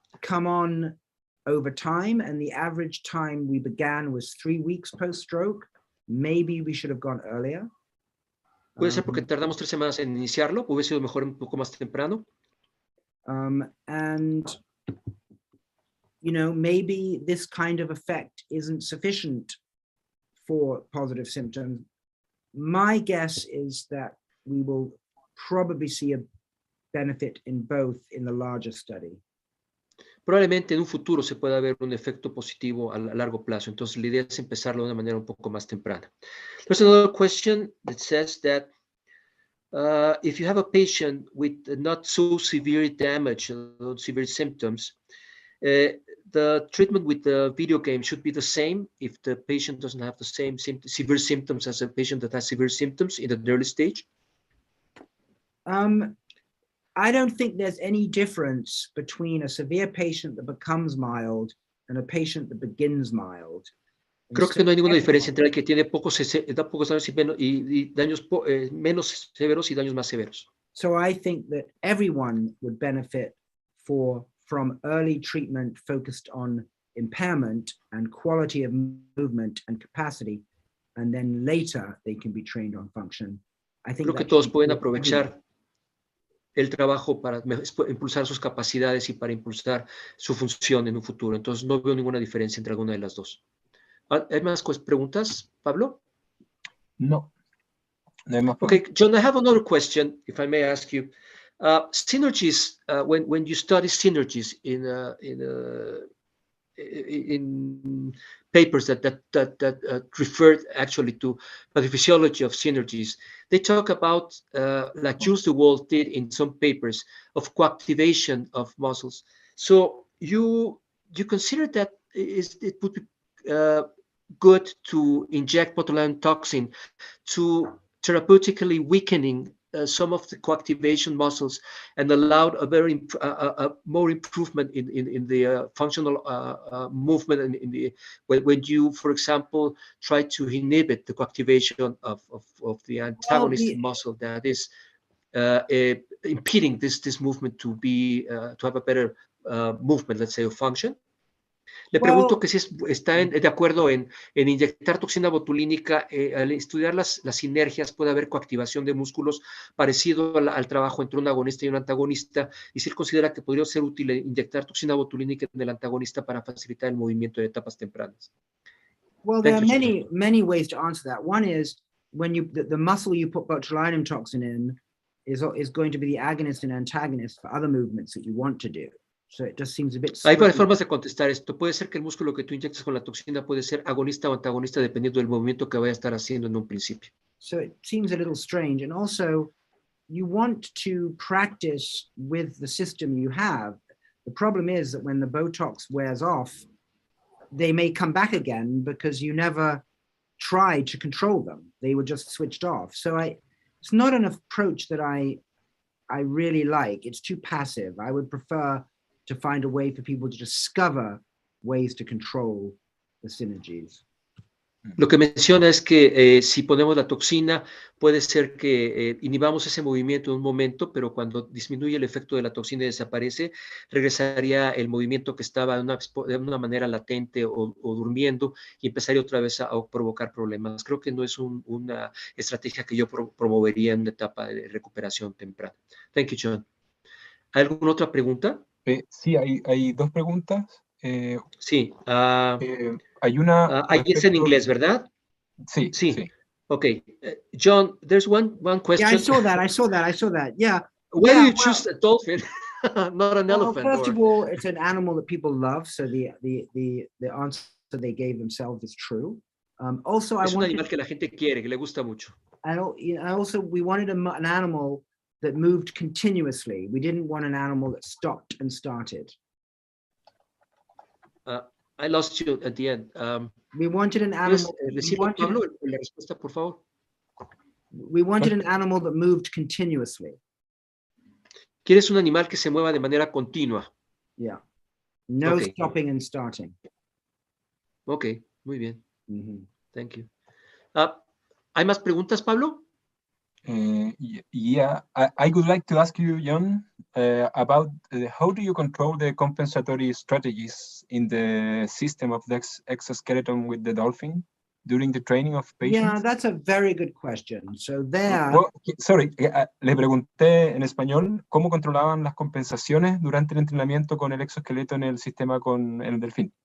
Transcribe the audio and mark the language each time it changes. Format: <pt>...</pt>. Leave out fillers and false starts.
<en>come on over time, and the average time we began was 3 weeks post-stroke. Maybe we should have gone earlier.</en> <es>Puede ser porque tardamos 3 semanas en iniciarlo, hubiese sido mejor un poco más temprano.</es> <en>And, you know, maybe this kind of effect isn't sufficient for positive symptoms. My guess is that we will probably see a benefit in both in the larger study.</en> <es>Probablemente en un futuro se pueda ver un efecto positivo a largo plazo. Entonces, la idea es empezarlo de una manera un poco más temprana.</es> <en>There's another question that says that if you have a patient with not so severe damage, not severe symptoms, the treatment with the video game should be the same if the patient doesn't have the same severe symptoms as a patient that has severe symptoms in the early stage? I don't think there's any difference between a severe patient that becomes mild and a patient that begins mild.</en> <es>Creo que no hay ninguna diferencia entre el que tiene pocos daños y daños menos severos y daños más severos.</es> <en>So I think that everyone would benefit from early treatment focused on impairment and quality of movement and capacity, and then later they can be trained on function. I think</en> <es>creo que todos pueden aprovechar el trabajo para impulsar sus capacidades y para impulsar su función en un futuro. Entonces no veo ninguna diferencia entre alguna de las dos. ¿Hay más preguntas, Pablo? No. No hay más preguntas.</es> <en>Okay, John, I have another question, if I may ask you. Synergies, when you study synergies in papers that refer actually to pathophysiology of synergies, they talk about, like Jules DeWalt did in some papers, of coactivation of muscles. So you consider that it would be good to inject botulinum toxin to therapeutically weakening some of the coactivation muscles and allowed a more improvement in the functional movement and when you, for example, try to inhibit the coactivation of the antagonist muscle that is impeding this movement to have a better movement, let's say, of function.</en> <es>Le pregunto que si está de acuerdo en inyectar toxina botulínica, al estudiar las sinergias puede haber coactivación de músculos parecido al trabajo entre un agonista y un antagonista, y si él considera que podría ser útil inyectar toxina botulínica en el antagonista para facilitar el movimiento en etapas tempranas.</es> <en>Well, there are many ways to answer that. One is when the muscle you put botulinum toxin in is going to be the agonist and antagonist for other movements that you want to do. So it just seems a bit</en> <es>Hay varias formas de contestar esto. Puede ser que el músculo que tú inyectas con la toxina puede ser agonista o antagonista dependiendo del movimiento que vaya a estar haciendo en un principio.</es> <en>So it seems a little strange. And also, you want to practice with the system you have. The problem is that when the Botox wears off, they may come back again because you never tried to control them. They were just switched off. So it's not an approach that I really like. It's too passive. I would prefer to find a way for people to discover ways to control the synergies.</en> <es>Lo que menciona es que si ponemos la toxina, puede ser que inhibamos ese movimiento en un momento, pero cuando disminuye el efecto de la toxina y desaparece, regresaría el movimiento que estaba de una manera latente o durmiendo y empezaría otra vez a provocar problemas. Creo que no es una estrategia que yo promovería en una etapa de recuperación temprana.</es> <en>Thank you,</en> <es>John. ¿Hay alguna otra pregunta? Sí, hay dos preguntas. Sí. Hay una... Ahí es en inglés, ¿verdad? Sí, sí.</es> <en>Okay. John, there's one question. Yeah, I saw that. Yeah. Why do you choose a dolphin, not an elephant? First of all, it's an animal that people love, so the answer they gave themselves is true. Also,</en> <es>es un animal que la gente quiere, que le gusta mucho.</es> <en>also we wanted an animal that moved continuously. We didn't want an animal that stopped and started. I lost you at the end. We wanted an animal.</en> <es>Pablo, la respuesta, por favor.</es> <en>We wanted an animal that moved continuously.</en> <es>¿Quieres un animal que se mueva de manera continua?</es> <en>Yeah. No stopping and starting.</en> <es>Ok, muy bien.</es> <en>Thank you.</en> <es>¿Hay más preguntas, Pablo?</es> <en>Yeah, I would like to ask you, John, about how do you control the compensatory strategies in the system of the exoskeleton with the dolphin during the training of patients? Yeah, that's a very good question. So there...</en> <es>Sorry, le pregunté en español cómo controlaban las compensaciones durante el entrenamiento con el exoesqueleto en el sistema con el delfín.</es>